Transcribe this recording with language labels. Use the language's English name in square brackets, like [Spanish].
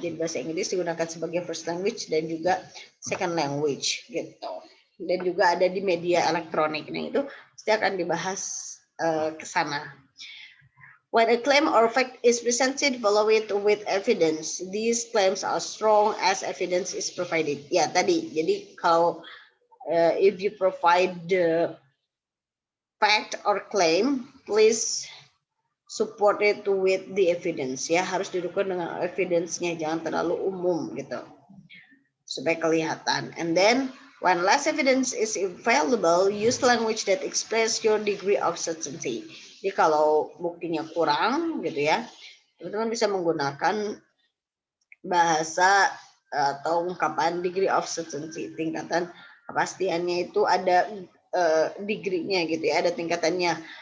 [Indonesian] Jadi bahasa Inggris digunakan sebagai first language dan juga second language gitu. Dan juga ada di media elektronik. Nah itu pasti akan dibahas ke sana. [English] When a claim or fact is presented, follow it with evidence. These claims are strong as evidence is provided. [Indonesian] Ya tadi, jadi kalau [English] if you provide the fact or claim, please support it with the evidence. [Indonesian] Ya harus didukung dengan evidence-nya, jangan terlalu umum gitu, supaya kelihatan. [English] And then when less evidence is available, use language that express your degree of certainty. [Indonesian] Jadi kalau buktinya kurang gitu ya, teman-teman bisa menggunakan bahasa atau ungkapan [English] degree of certainty, [Indonesian] tingkatan kepastiannya itu ada degree-nya gitu ya, ada tingkatannya.